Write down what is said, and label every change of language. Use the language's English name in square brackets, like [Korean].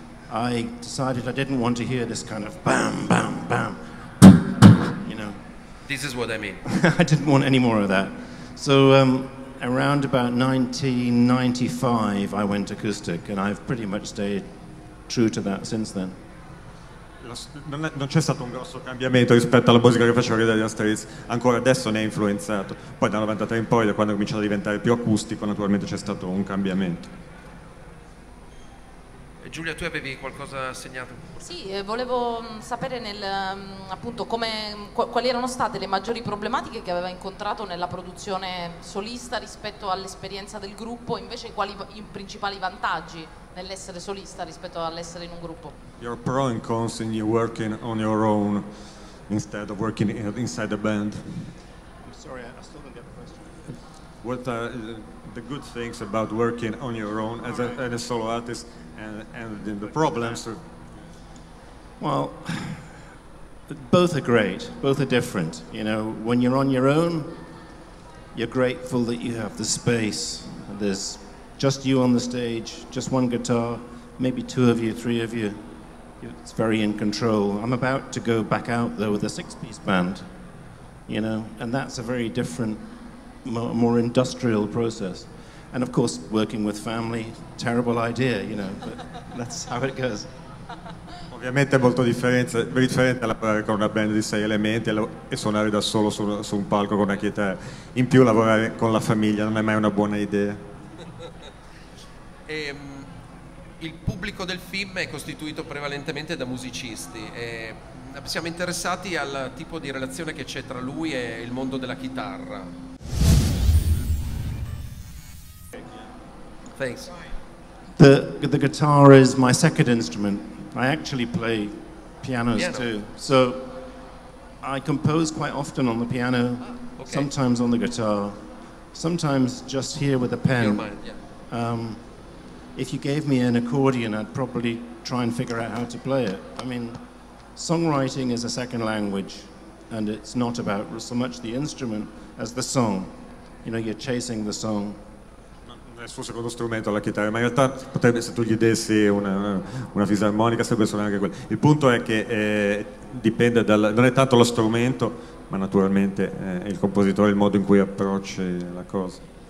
[English] I decided I didn't want to hear this kind of bam, bam, bam, you know. This is what I mean. I didn't want any more of that. So around about 1995 I went acoustic, and I've pretty much stayed true to that since then. [Italian] Non c'è stato un grosso cambiamento rispetto alla musica che faceva i Dire Straits, ancora adesso ne è influenzato. Poi dal 93 in poi, da quando è cominciato a diventare più acustico, naturalmente c'è stato un cambiamento. Giulia, tu avevi qualcosa segnato? Sì, volevo sapere appunto quali erano state le maggiori problematiche che aveva incontrato nella produzione solista rispetto all'esperienza del gruppo, invece quali i principali vantaggi nell'essere solista rispetto all'essere in un gruppo. [English] Your pro and cons in you working on your own instead of working inside a band. Sorry, I still don't get the question. What are the good things about working on your own as a solo artist, and the problems? Well, both are great, both are different. You know, when you're on your own, you're grateful that you have the space. There's just you on the stage, just one guitar, maybe 2 of you, 3 of you. It's very in control. I'm about to go back out though with a 6-piece band, you know, and that's a very different, more industrial process. And of course, working with family, terrible idea, you know, but that's how it goes. [Italian] Ovviamente è molto differente lavorare con una band di 6 elementi e suonare da solo su un palco con una chitarra. In più lavorare con la famiglia non è mai una buona idea. Il pubblico del film è costituito prevalentemente da musicisti. Siamo interessati al tipo di relazione che c'è tra lui e il mondo della chitarra. [English] Thanks. The guitar is my second instrument. I actually play pianos too. So I compose quite often on the piano, sometimes on the guitar, sometimes just here with a pen. If you gave me an accordion, I'd probably try and figure out how to play it. I mean, songwriting is a second language, and it's not about so much the instrument as the song. You know, you're chasing the song. [Italian] Il suo secondo strumento, la chitarra, ma in realtà potrebbe, se tu gli dessi una fisarmonica, sarebbe suonare anche quella. Il punto è che dipende non è tanto lo strumento, ma naturalmente è il compositore, il modo in cui approcci la cosa.